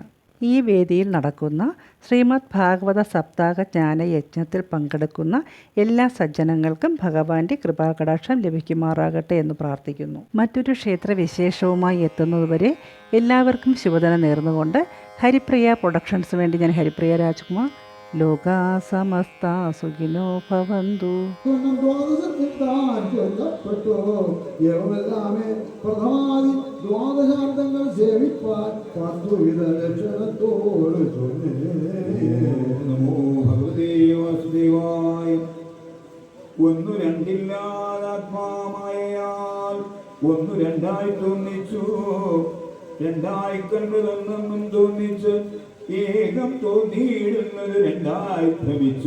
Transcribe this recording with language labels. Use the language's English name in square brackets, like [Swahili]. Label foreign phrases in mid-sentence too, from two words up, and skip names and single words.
[Malayalam] ഈ വേദിയിൽ നടക്കുന്ന ശ്രീമദ് ഭാഗവത സപ്താഹ ജ്ഞാനയജ്ഞത്തിൽ പങ്കെടുക്കുന്ന എല്ലാ സജ്ജനങ്ങൾക്കും ഭഗവാന്റെ കൃപാകടാക്ഷം ലഭിക്കുമാറാകട്ടെ എന്ന് പ്രാർത്ഥിക്കുന്നു. മറ്റൊരു ക്ഷേത്രവിശേഷവുമായി എത്തുന്നതുവരെ എല്ലാവർക്കും ശുഭദിനം നേർന്നുകൊണ്ട് ഹരിപ്രിയ പ്രൊഡക്ഷൻസ് വേണ്ടി ഞാൻ ഹരിപ്രിയ രാജ്കുമാർ. [Sanskrit] लोका समस्त सुखिनो भवन्तु. [Malayalam] ദ്വാദശാബ്ദങ്ങൾ സേവിപ്പാൻ പത്തുവിധ ലക്ഷണത്തോട് [Sanskrit] नमो भगवते वासुदेवाय. [Malayalam] ഒന്നു രണ്ടില്ലാതാത്മാമായാൽ ഒന്നു രണ്ടായി തോന്നിച്ചു, രണ്ടായി കണ്ടതൊന്നും തോന്നിച്ച് ഏകം തോന്നിയിടുന്നത് രണ്ടായി ഭ്രമിച്ചു.